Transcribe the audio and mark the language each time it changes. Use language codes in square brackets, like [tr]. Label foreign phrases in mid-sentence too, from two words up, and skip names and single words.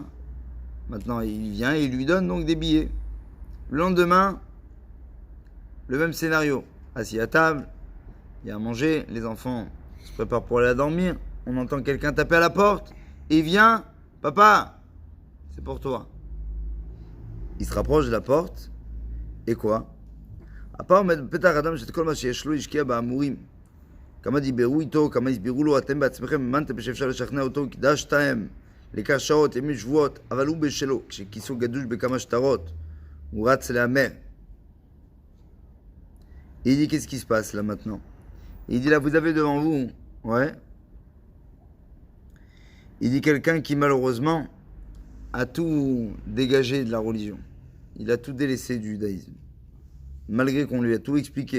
[fr] Maintenant, il vient et il lui donne donc des billets. Le lendemain, le même scénario. Assis à table, il y a à manger, les enfants se préparent pour aller dormir. On entend quelqu'un taper à la porte. Et il vient, papa, c'est pour toi. Il se rapproche de la porte. Et quoi? [he] הפעם בפתח אדם שאת כל מה שיש לו השקיע באמורים. כמה דיברו איתו, כמה הסבירו לו, אתם בעצמכם האמנתם שאפשר לשכנע אותו, קידשתם לכך שעות, ימים שבועות, אבל הוא בשלו, כשכיסו גדוש בכמה שטרות, הוא רץ להמר. [fr] Il dit qu'est-ce qui se passe là maintenant? Il dit là vous avez devant vous, ouais. Il dit quelqu'un qui malheureusement a tout dégagé de la religion. Il a tout délaissé du judaïsme. Malgré qu'on lui a tout expliqué.